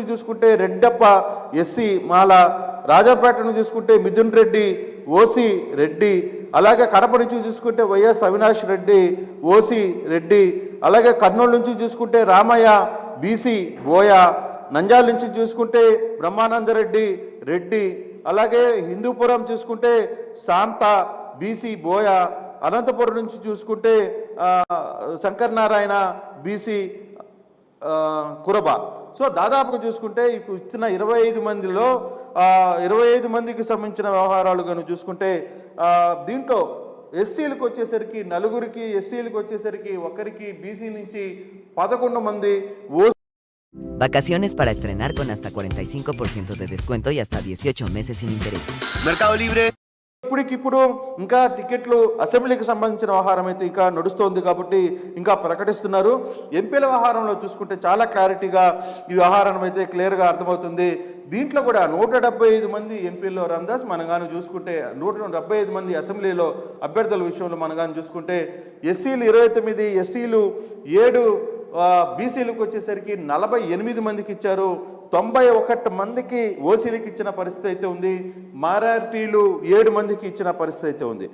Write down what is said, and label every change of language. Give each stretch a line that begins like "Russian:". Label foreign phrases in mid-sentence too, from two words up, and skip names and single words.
Telugu: చూసుకుంటే రెడ్డప్ప ఎస్సీ మాల, రాజాపేట నుంచి చూసుకుంటే మిథున్ రెడ్డి ఓసీ రెడ్డి, అలాగే కడప నుంచి చూసుకుంటే వైఎస్ అవినాష్ రెడ్డి ఓసీ రెడ్డి, అలాగే కర్నూలు నుంచి చూసుకుంటే రామయ్య బీసీ బోయ, నంద్యాల నుంచి చూసుకుంటే బ్రహ్మానందరెడ్డి రెడ్డి, అలాగే హిందూపురం చూసుకుంటే శాంత బీసీ బోయ, అనంతపురం నుంచి చూసుకుంటే శంకర్ నారాయణ బీసీ కురబ. సో దాదాపుగా చూసుకుంటే ఇప్పుడు ఇచ్చిన 25 మందిలో 25 మందికి సంబంధించిన వ్యవహారాలు కనుక చూసుకుంటే దీంట్లో ఎస్సీలకు వచ్చేసరికి 4, ఎస్టీలకు వచ్చేసరికి 1, బీసీ నుంచి 11 మంది.
Spanish: Vacaciones para estrenar con hasta 45% de descuento y hasta 18 meses sin intereses. Mercado Libre.
Telugu: ఇప్పటికిప్పుడు ఇంకా టికెట్లు అసెంబ్లీకి సంబంధించిన వ్యవహారం అయితే ఇంకా నడుస్తోంది కాబట్టి ఇంకా ప్రకటిస్తున్నారు. ఎంపీల వ్యవహారంలో చూసుకుంటే చాలా క్లారిటీగా ఈ వ్యవహారం అయితే క్లియర్గా అర్థమవుతుంది. దీంట్లో కూడా 175 మంది ఎంపీల్లో రామదాస్ మనం కానీ చూసుకుంటే 175 మంది అసెంబ్లీలో అభ్యర్థుల విషయంలో మనం కానీ చూసుకుంటే ఎస్సీలు 29, ఎస్టీలు 7, బీసీలకు వచ్చేసరికి 48 మందికి ఇచ్చారు, 91 మందికి ఓసీలకు ఇచ్చిన పరిస్థితి అయితే ఉంది, మైనారిటీలు 7 మందికి ఇచ్చిన పరిస్థితి అయితే ఉంది.